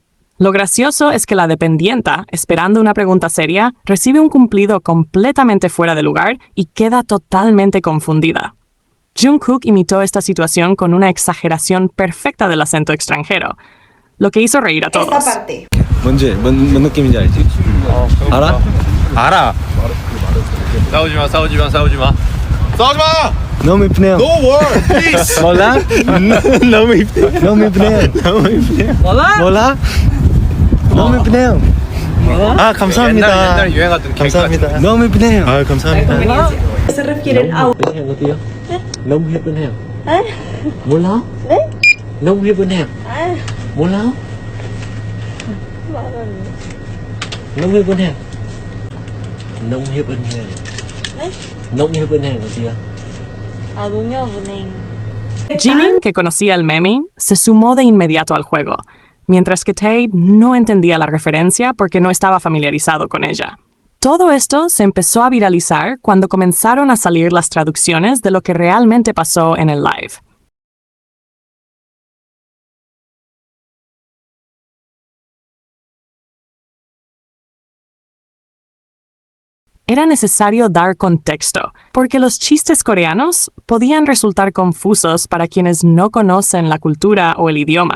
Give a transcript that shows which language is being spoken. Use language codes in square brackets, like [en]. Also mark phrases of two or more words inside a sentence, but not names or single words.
[es] Lo gracioso es que la dependienta, esperando una pregunta seria, recibe un cumplido completamente fuera de lugar y queda totalmente confundida. Jungkook imitó esta situación con una exageración perfecta del acento extranjero, lo que hizo reír a todos. Esta parte. [ko] 뭔 느낌인지 알지? 알아? 알아. 싸우지 마. 너무 이쁘네요. [en] No word, please. [ko] 몰라? 너무 이쁘네요. 너무 이쁘네요. 몰라? 너무 이쁘네요. 아, 감사합니다. 옛날 유행하던 개그 감사합니다. 너무 이쁘네요. 아, 감사합니다. [es] Se refieren a... [ko] 너무 예쁘네요. 몰라? 네? 너무 예쁘네요. 몰라? 너무 예쁘네요. 너무 예쁘네요. 네? 너무 예쁘네요, 어디야? 아, 농협은행. [es] Jimin, que conocía el meme, se sumó de inmediato al juego, mientras que Tae no entendía la referencia porque no estaba familiarizado con ella. Todo esto se empezó a viralizar cuando comenzaron a salir las traducciones de lo que realmente pasó en el live. Era necesario dar contexto, porque los chistes coreanos podían resultar confusos para quienes no conocen la cultura o el idioma.